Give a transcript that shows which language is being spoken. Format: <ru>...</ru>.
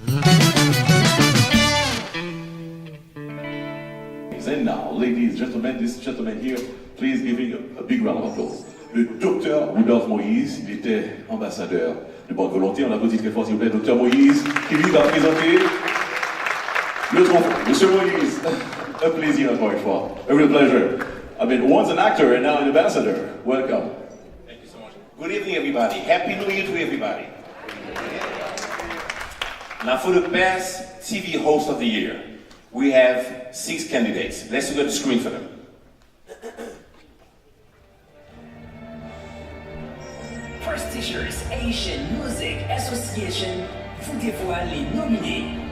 <en>And now, ladies and gentlemen, this gentleman here, please give him a big round of applause.</en> <fr>Le docteur Rudolph Moïse, il était ambassadeur de bonne volonté. On applaudit très fort, s'il vous plaît, docteur Moïse, qui lui va présenter le trophée. Monsieur Moïse, un plaisir encore une fois.</fr> <en>A real pleasure. I mean, once an actor and now an ambassador. Welcome. Thank you so much. Good evening, everybody. Happy New Year to everybody. Now, for the best TV host of the year, we have 6 candidates. Let's look at the screen for them.</en> <fr>Prestigious Asian Music Association vous dévoile les nominés.</fr>